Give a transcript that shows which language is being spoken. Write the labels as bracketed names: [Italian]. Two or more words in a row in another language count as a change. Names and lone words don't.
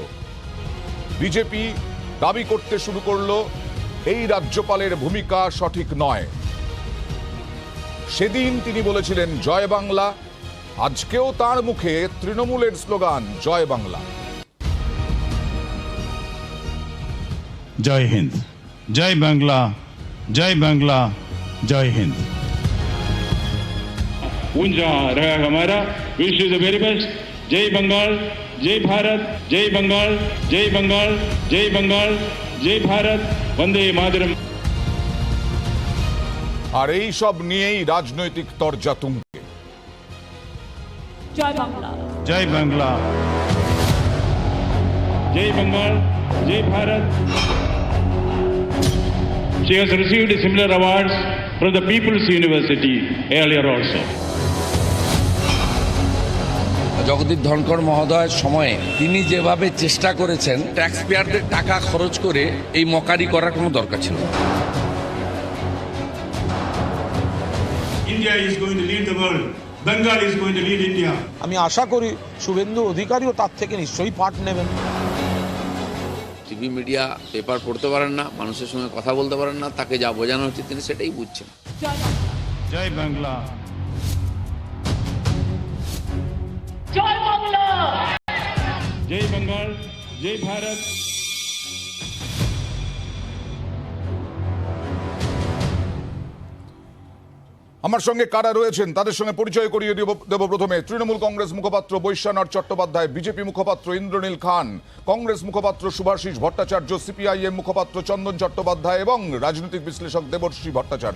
[Bangla] বিজেপি দাবি করতে শুরু করলো এই রাজ্যপালের ভূমিকা সঠিক নয়। সেদিন তিনি বলেছিলেন জয় বাংলা, আজকেও তার মুখে তৃণমূলের স্লোগান জয় বাংলা। জয় হিন্দ, জয় বাংলা, জয় বাংলা, [Hindi] जय हिंद। ऊंचा रहा हमारा। [English] wish you the very best. [Hindi] जय बंगाल, जय भारत, जय बंगाल, जय बंगाल, जय बंगाल, जय भारत, वंदे मातरम। [Bangla] আর এই সব নিয়েই রাজনৈতিক তরজা তুঙ্গে। জয় বাংলা, [Hindi] जय बांग्ला, जय बंगाल, जय भारत। [English] She has received similar awards from the People's University earlier also. [Bangla] জগদীপ ধনখড় মহোদয়ের সময়ে তিনি যেভাবে চেষ্টা করেছেন, ট্যাক্স পেয়ারদের টাকা খরচ করে এই মকারি করার কোনো দরকার ছিল না। [English] India is going to lead the world. Bengal is going to lead India. [Bangla] আমি আশা করি শুভেন্দু অধিকারীও তার থেকে নিশ্চয়ই পাঠ নেবেন। টিভি মিডিয়া পেপার পড়তে পারেন না, মানুষের সঙ্গে কথা বলতে পারেন না, তাকে যা বোঝানো হচ্ছে তিনি সেটাই বুঝছেন। [Hindi] जय बांग्ला, [Bangla] জয় বাংলা, [Hindi] जय बंगाल, जय भारत। [Bangla] আমার সঙ্গে কারা রয়েছেন তাদের সঙ্গে পরিচয় করিয়ে দেব। প্রথমে তৃণমূল কংগ্রেস মুখপাত্র বৈশ্বনাথ চট্টোপাধ্যায়, বিজেপি মুখপাত্র ইন্দ্রনীল খান, কংগ্রেস মুখপাত্র শুভাশিস ভট্টাচার্য, সিপিআইএম মুখপাত্র চন্দন চট্টোপাধ্যায় এবং রাজনৈতিক বিশ্লেষক দেবশ্রী ভট্টাচার্য।